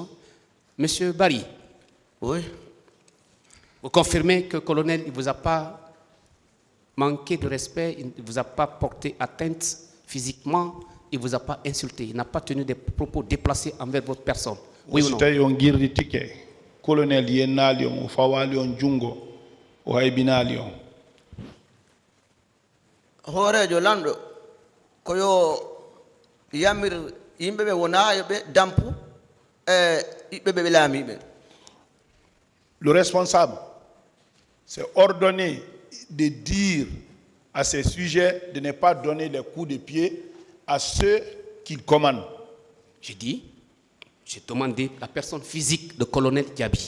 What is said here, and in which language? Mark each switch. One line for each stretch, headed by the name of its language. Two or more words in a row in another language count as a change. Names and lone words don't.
French: Monsieur Barry. Oui. Vous confirmez que le colonel ne vous a pas manqué de respect, il ne vous a pas porté atteinte physiquement, il ne vous a pas insulté, il n'a pas tenu des propos déplacés envers votre personne. Oui ou non? Colonel Yenalion, Fawalion Jungo, Ohaibinalion.
Fula: horejo lando ko yo yamir yimɓe ɓe wona yoɓe dampu ɓiɓɓe ɓe laamiɓe.
French: Le responsable, c'est ordonné de dire à ces sujets de ne pas donner des coups de pied à ceux qu'il commande. J'ai dit, j'ai demandé la personne physique de colonel Diaby.